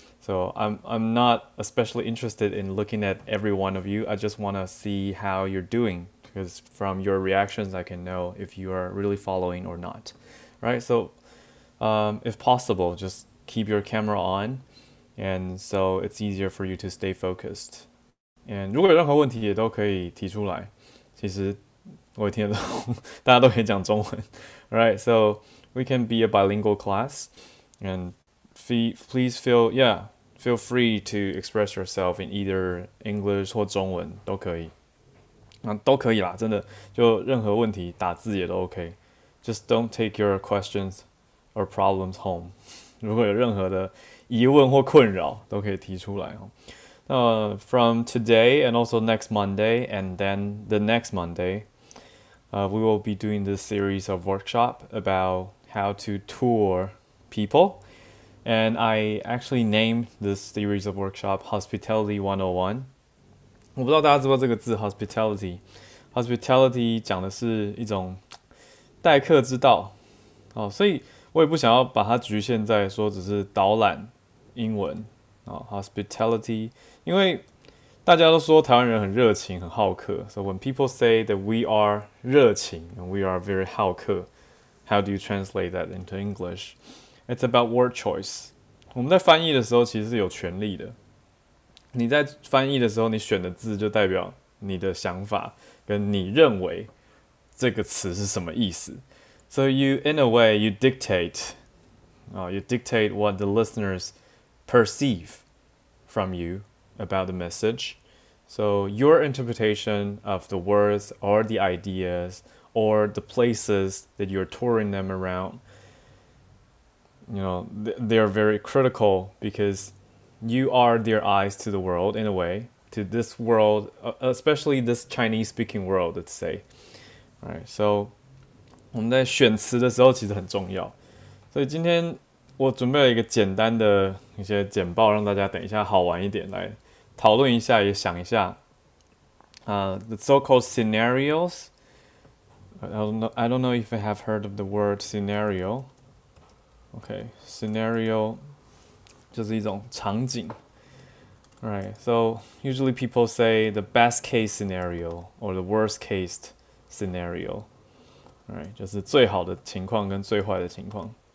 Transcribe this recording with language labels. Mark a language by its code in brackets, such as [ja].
[en] So, I'm not especially interested in looking at every one of you. I just want to see how you're doing because from your reactions, I can know if you are really following or not, right? So, if possible, just keep your camera on, and so it's easier for you to stay focused. [zh] And 如果有任何问题也都可以提出来，其实我也听得懂，大家都可以讲中文。 [en] Right, so we can be a bilingual class, and please feel free to express yourself in either English [zh] 或中文都可以。都可以啦，真的，就任何问题打字也都 OK。 [en] Just don't take your questions or problems home. [zh] 如果有任何的疑问或困扰，都可以提出来哦。 [en] From today and also next Monday and then the next Monday, we will be doing this series of workshop about how to tour people. And I actually named this series of workshop Hospitality 101. [zh] 我不知道大家知不知道这个字 hospitality 讲的是一种待客之道哦，所以我也不想要把它局限在说只是导览英文哦 hospitality，因为大家都说台湾人很热情很好客， [en] so when people say that we are 热情 and we are very 好客，how do you translate that into English? It's about word choice. [zh] 我们在翻译的时候其实是有权利的。你在翻译的时候，你选的字就代表你的想法跟你认为这个词是什么意思。 [en] So you, in a way, you dictate what the listeners perceive from you about the message. So your interpretation of the words or the ideas or the places that you're touring them around, they're very critical because you are their eyes to the world in a way, to this world, especially this Chinese speaking world, let's say. Right, so [zh] 我们在选词的时候其实很重要，所以今天我准备了一个简单的一些简报，让大家等一下好玩一点来讨论一下，也想一下。 [en] The so-called scenarios. I don't know if I have heard of the word scenario. [zh] Okay, scenario 就是一种场景。 [en] Right, so usually people say the best case scenario or the worst case scenario. [zh] Right, 就是最好的情况跟最坏的情况。